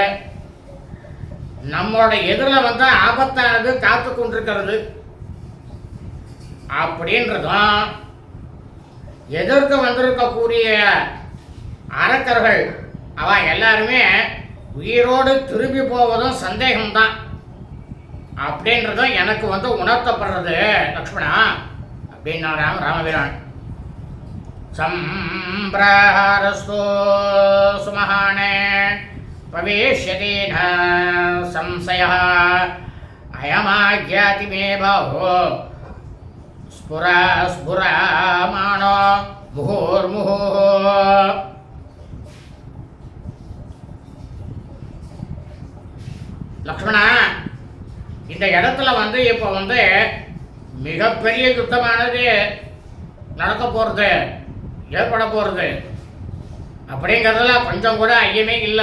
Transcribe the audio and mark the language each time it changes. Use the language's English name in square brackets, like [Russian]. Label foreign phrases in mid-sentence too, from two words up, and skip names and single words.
[Tamil] நம்மளோட எதிரில் ஆபத்தானது காத்து கொண்டிருக்கிறது அப்படின்றதும், எதிர்த்து வந்திருக்கக்கூடிய அரக்கர்கள் அவ எல்லாருமே உயிரோடு திரும்பி போவதும் சந்தேகம்தான் அப்படின்றதும் எனக்கு உணர்த்தப்படுறது லக்ஷ்மணா அப்படின்னா ராமபிரான். [Sanskrit] सम्प्रहारस्तु सुमहाने भवेष्यति न संशयः अयमाज्ञाति मे बाहो स्फुरा स्फुरामानो मुहुर्मुहुः [Tamil] லக்ஷ்மணா, இந்த இடத்துல வந்து இப்போ வந்து மிகப்பெரிய யுத்தமானது நடக்க போகிறது, ஏற்பட போகிறது அப்படிங்கிறதுல கொஞ்சம் கூட ஐயமே இல்லை.